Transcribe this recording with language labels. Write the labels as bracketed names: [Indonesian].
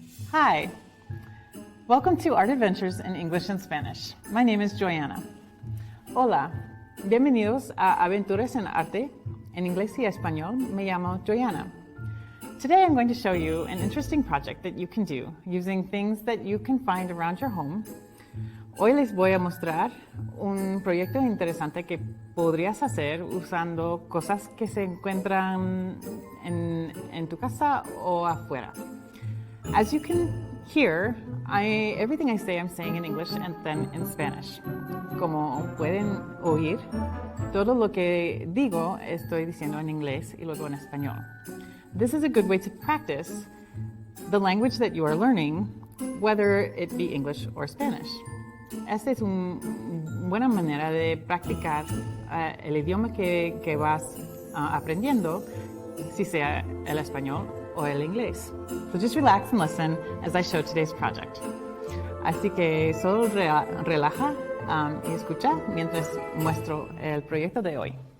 [English] Hi, welcome to Art Adventures in English and Spanish. My name is Joanna. [Spanish] Hola, bienvenidos a Aventuras en Arte en Inglés y Español. Me llamo Joanna. [English] Today I'm going to show you an interesting project that you can do using things that you can find around your home. [Spanish] Hoy les voy a mostrar un proyecto interesante que podrías hacer usando cosas que se encuentran en tu casa o afuera. [English] As you can hear, everything I say I'm saying in English and then in Spanish. [Spanish] Como pueden oír, todo lo que digo estoy diciendo en inglés y luego en español. [English] This is a good way to practice the language that you are learning, whether it be English or Spanish. [Spanish] Esta es una buena manera de practicar el idioma que vas aprendiendo, si sea el español o el inglés. [English] So just relax and listen as I show today's project. [Spanish] Así que solo relaja y escucha mientras muestro el proyecto de hoy.